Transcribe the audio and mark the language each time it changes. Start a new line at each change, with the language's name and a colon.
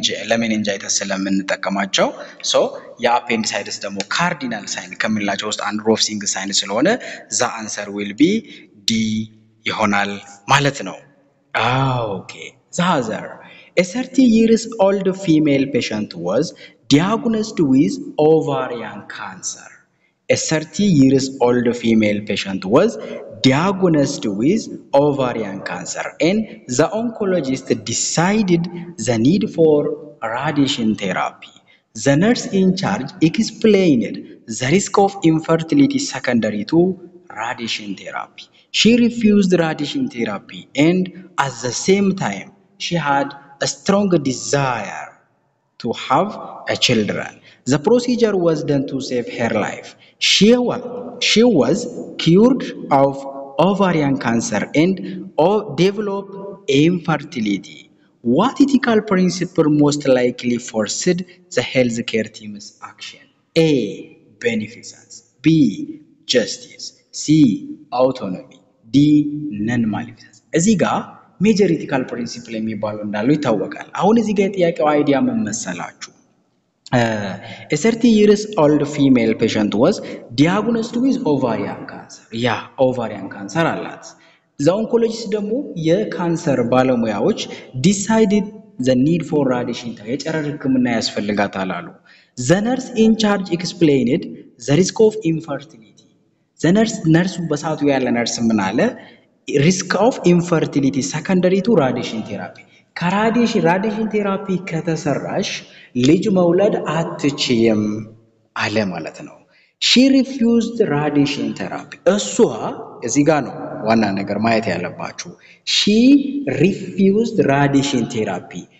Amharic: ለሜኒንጃይተስ ስለምንጠቀማቸው። ሶ የአፔንዲሳይተስ ደግሞ ካርዲናል ሳይን ከምንላቸው ውስጥ አንድ ሮፍሲንግ ሳይን ስለሆነ ዛ አንሰር ዊል ቢ ዲ ይሆናል ማለት ነው። ኦኬ ዛዘር
English: a 30 years old female patient was diagnosed with ovarian cancer. A 30 years old female patient was diagnosed with ovarian cancer and the oncologist decided the need for radiation therapy. The nurse in charge explained the risk of infertility secondary to radiation therapy. She refused radiation therapy and at the same time she had a strong desire to have a children. The procedure was done to save her life. She was cured of ovarian cancer and developed infertility. What ethical principle most likely forced the healthcare team's action? A. Beneficence. B. Justice. C. Autonomy. D. Non-maleficence.
Amharic: እዚህ ጋር ሜጀር ኢቲካል ፕሪንሲፕል የሚባሉ እንዳሉ ይታወቃል። አሁን እዚህ ጋር የጥያቄው አይዲያ ምን መሰላችሁ?
English: A 30 years old female patient was diagnosed with ovarian cancer. ያ ovarian cancer አላት። the oncologist
Amharic: ደግሞ የካንሰር ባለሙያዎች
English: decided the need for radiation
Amharic: የጨረር ህክምና ያስፈልጋታል አሉ።
English: the nurse in charge explained the risk of infertility. the nurse
Amharic: በሳቱ ያለ ነርስ ምን አለ?
English: risk of infertility secondary to radiation therapy.
Amharic: ራዲሽን ቴራፒ ከተሰራሽ ልጅ መውለድ አትችይም አለ ማለት ነው።
English: she refused radiation therapy.
Amharic: እሷ እዚህ ጋር ነው ዋና ነገር ማየት ያለባችሁ።
English: she refused radiation therapy.